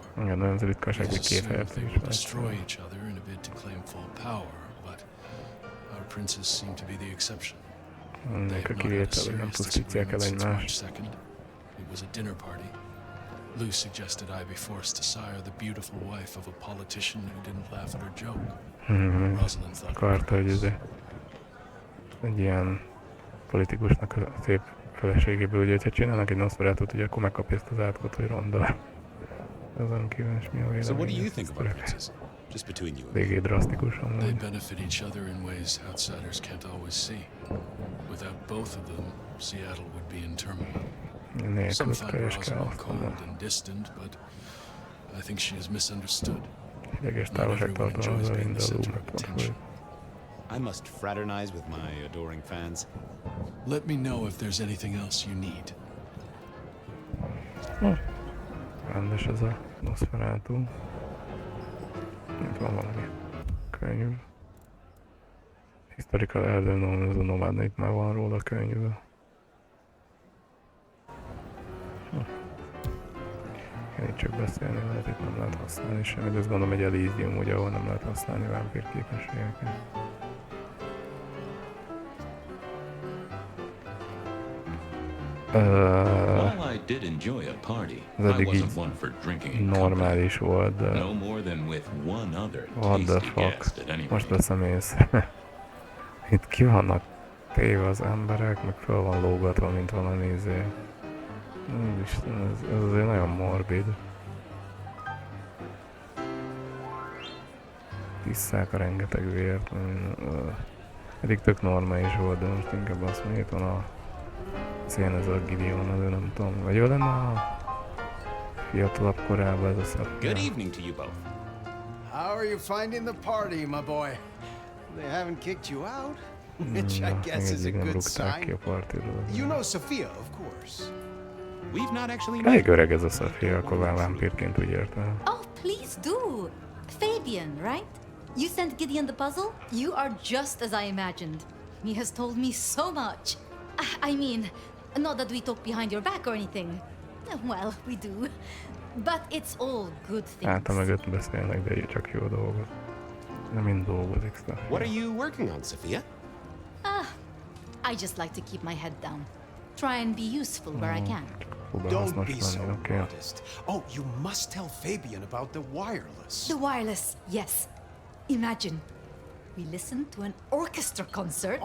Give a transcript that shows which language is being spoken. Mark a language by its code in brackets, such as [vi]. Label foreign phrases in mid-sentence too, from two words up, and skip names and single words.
[en] They will destroy each other in a bid to claim full power, but our princes seem to be the exception. They have not had a serious disagreement since March 2nd. It was a dinner party. Lou suggested I be forced to sire the beautiful wife of a politician who didn't laugh at her joke. Rosalind thought [hu] egy ilyen politikusnak a szép feleségéből, ugye, hogyha csinálnak egy Nosferatu-t, ugye akkor megkapja ezt az átkot, hogy ronda. Ezen kívül is mi a vélemény? [en] So what do you think about princes? Just between you and me. [hu] Végé drasztikusan. [en] They benefit each other in ways outsiders can't always see. Without both of them, Seattle would be in turmoil. Some find Rosalind cold and distant, but I think she is misunderstood. Not everyone enjoys being the center of attention. I must fraternize with my adoring fans. Let me know if there's anything else you need. [hu] Rendes ez a Nosferatu. Itt van valami könyv. [en] Historical Elder Nomad, [hu] ez a Nomad, itt már van róla a könyv. Én itt csak beszélni lehet, itt nem lehet használni semmit, de ezt gondolom egy Elysium, ugye, ahol nem lehet használni vámpír képességeket. Az eddig így normális volt, de [en] what the fuck, [hu] most veszem észre. Itt ki vannak téve az emberek, meg föl van lógatva, mint valami izé. Úristen, ez azért nagyon morbid. Tiszták a rengeteg vért. Eddig tök normális volt, de most inkább azt mondja, itt van a szén, ez a Gideon, azért nem tudom. Vagy jó lenne a fiatalabb korában ez a szab. [en] Good evening to you both. How are you finding the party, my boy? They haven't kicked you out? Which I guess is a good sign. You know Sophia, of course. We've not actually [hu] elég öreg ez a Sophia, akkor vámpírként úgy értem. [en] Oh, please do. Fabien, right? You sent Gideon the puzzle? You are just as I imagined. He has told me so much. I mean, not that we talk behind your back or anything. Well, we do. But it's all good things. [hu] Hát, mögött beszélnek, de csak jó dolgot. Nem mind dolgozik, Sophia. [en] What are you working on, Sophia? I just like to keep my head down. Try and be useful where I can. Don't be so modest. Oh, you must tell Fabien about the wireless. The wireless, yes. Imagine, we listened to an orchestra concert.